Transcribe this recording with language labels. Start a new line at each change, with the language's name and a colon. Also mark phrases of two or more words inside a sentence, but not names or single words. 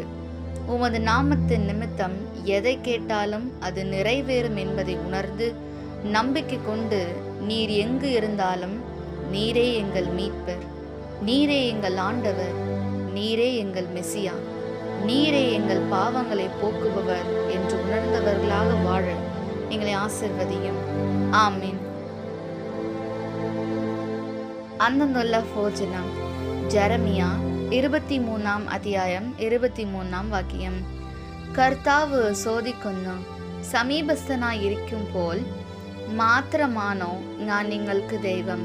Tamil: உமது நாமத்தின் நிமித்தம் எதை கேட்டாலும் அது நிறைவேறும் என்பதை உணர்ந்து நம்பிக்கை கொண்டு நீர் எங்கு இருந்தாலும் நீரே எங்கள் மீட்பர், நீரே எங்கள் ஆண்டவர், நீரே எங்கள் மெசியா, நீரே எங்கள் பாவங்களை போக்குபவர் என்று உணர்ந்தவர்களாக வாழ எங்களை ஆசிர்வதியும். ஆமீன்.
Malayalam: അന്നുള്ള ഭോജനം. ജെറമിയ 23 അധ്യായം 23 വാക്യം. കർത്താവ് ചോദിക്കുന്നു, സമീപസ്ഥനായിരിക്കുമ്പോൾ മാത്രമാണോ ഞാൻ നിങ്ങൾക്ക് ദൈവം?